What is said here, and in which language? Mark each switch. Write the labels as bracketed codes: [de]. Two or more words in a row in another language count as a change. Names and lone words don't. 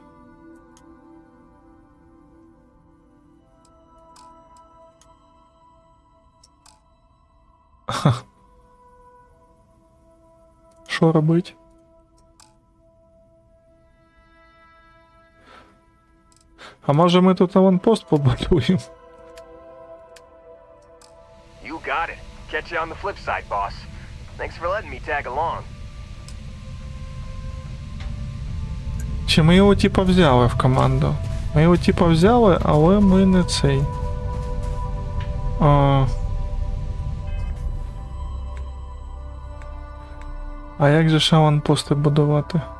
[uk] Що робить? А може ми тут аванпост побудуємо? [en] You got it. Catch you on the flip side, boss. Thanks for letting me tag along. [uk] Чи ми його типа взяли в команду? Ми його типа взяли, але ми не цей. А як же ж аванпости будувати?